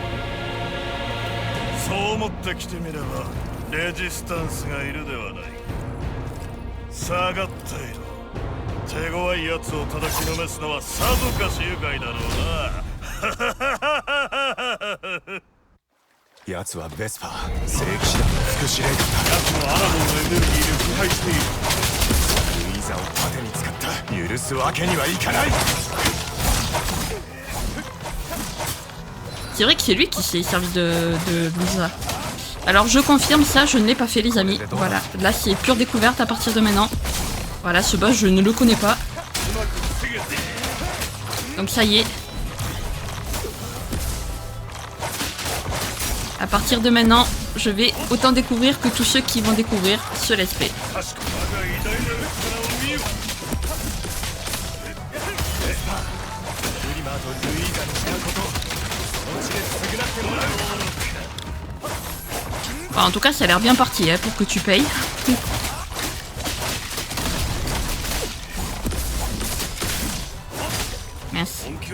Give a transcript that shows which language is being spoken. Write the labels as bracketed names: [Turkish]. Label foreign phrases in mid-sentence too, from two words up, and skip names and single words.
[Japanese] けそう思ってきてみればレジスタンスがいるではない下がっている手強いやつを叩きのめすのはさぞかし愉快だろうな奴はベスパー聖騎士団の副司令官だ奴のアラモンのエネルギーで腐敗しているルイーザを盾に使った許すわけにはいかない [French] C'est vrai que c'est lui qui s'est servi de Louisa. Alors je confirme ça, je ne l'ai pas fait les amis. Voilà, là c'est pure découverte à partir de maintenant. Voilà, ce boss je ne le connais pas. Donc ça y est. À partir de maintenant, je vais autant découvrir que tous ceux qui vont découvrir ce [English] let's play. [French] Enfin, en tout cas, ça a l'air bien parti hein, pour que tu payes. Merci.